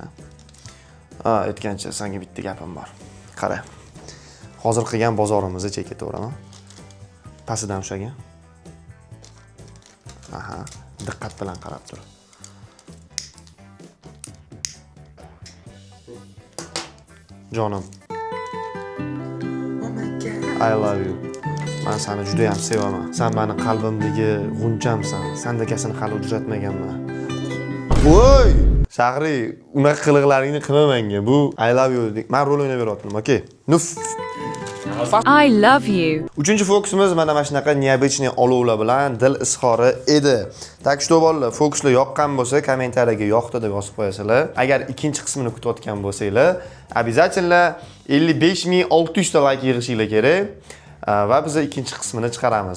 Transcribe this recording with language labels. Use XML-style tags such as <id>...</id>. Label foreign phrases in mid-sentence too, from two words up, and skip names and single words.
<uz>Aytgancha senga bitta gapim bor. Qara. Hozir qilgan bozorimizni cheki, to'g'rimi? Pastidan ushlagan. Aha, diqqat bilan qarab tur. Jonim.</uz> <en>Oh my god. I love you.</en> <uz>Men seni juda ham sevaman. Sen meni qalbimdagi g'unchamsan. Sendakasini hali uchratmaganman. Voy! Shahri, unaqa qiliqlaringni qilma menga. Bu</uz> <en>I love you.</en> <uz>Men rol o'ynab beryapman, okey? Nuf.</uz> <en>I love you.</en> <uz>3-fokusimiz mana shunaqa необычный olovlar bilan dil izhori edi.</uz> <ru>Так что</ru> <uz>bolalar, fokuslar yoqqan bo'lsa, kommentariyaga yoqdi deb yozib qo'yasizlar. Agar ikkinchi qismini kutayotgan bo'lsanglar, обязательно 55600 ta like yig'ishinglar kerak va biz ikkinchi qismini chiqaramiz.</uz>